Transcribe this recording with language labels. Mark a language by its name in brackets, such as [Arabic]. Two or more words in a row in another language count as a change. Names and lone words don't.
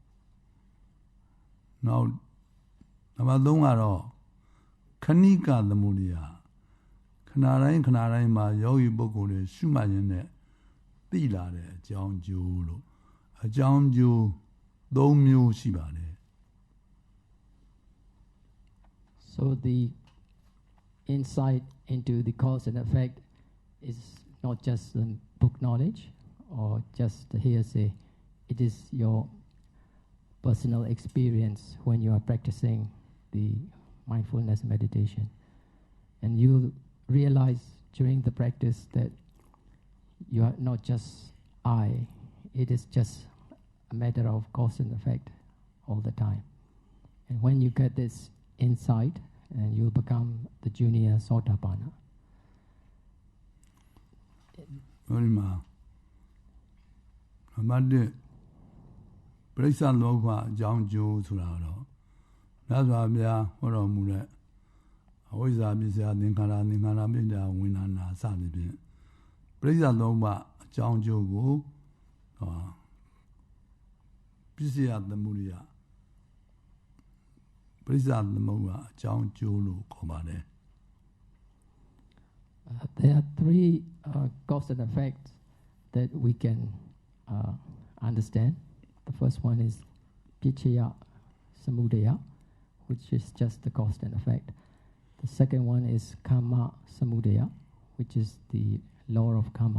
[Burmese] နောက်နံပါတ်3ကတော့ခဏိကသမုဒယခဏတိုင်းမှာယောဂီပုဂ္ဂိုလ်တွေရှုမှတ်ရင်းနဲ့သိလာတဲ့အကြောင်းကျိုးလို့အကြောင်းကျိုး3မျိုးရှိပါတယ် [English] So the insight into the cause and effect is not just book knowledge or just the hearsay. It is your personal experience when you are practicing the mindfulness meditation. And you'll realize during the practice that you are not just I, it is just a matter of cause and effect all the time. And when you get this insight, and you'll become the junior Sotapanna. [Burmese] ဒီမှာနံပါတ်1 ပရိစ္ဆသမုပ္ပါအကြောင်းကျိုးဆိုတာတော့မြတ်စွာဘုရားဟောတော်မူတဲ့ [Pali] အဝိဇ္ဇာပစ္စယသင်္ခါရပစ္စယဝိညာဏ [Burmese] စသည်ဖြင့်ပရိစ္ဆသမုပ္ပါအကြောင်းကျိုးကိုပစ္စယသမုဒယပရိစ္ဆသမုပ္ပါအကြောင်းကျိုးလို့ခေါ်ပါတယ် [English] There are three cause and effects that we can understand. The first one is Pichaya Samudaya, which is just the cause and effect. The second one is Karma Samudaya, which is the law of karma.